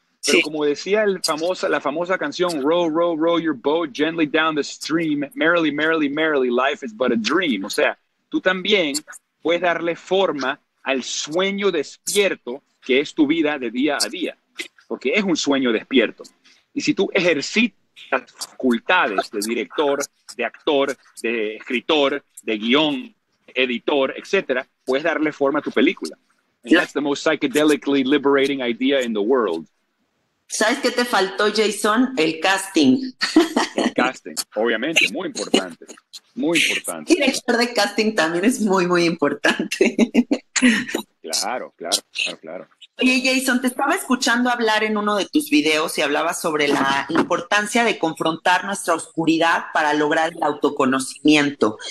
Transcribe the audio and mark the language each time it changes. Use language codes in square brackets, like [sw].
[es] Pero como decía la famosa canción, [en] row, row, row your boat gently down the stream, merrily, merrily, merrily, life is but a dream. [es] O sea, tú también puedes darle forma al sueño despierto que es tu vida de día a día, porque es un sueño despierto. Y si tú ejercitas facultades de director, de actor, de escritor, de guión, editor, etcétera, puedes darle forma a tu película. [en] And that's the most psychedelically liberating idea in the world. [es] ¿Sabes qué te faltó, Jason? El casting. El casting, obviamente, muy importante. Muy importante. El director de casting también es muy, muy importante. Claro, claro, claro, claro. Oye, Jason, te estaba escuchando hablar en uno de tus videos y hablabas sobre la importancia de confrontar nuestra oscuridad para lograr el autoconocimiento.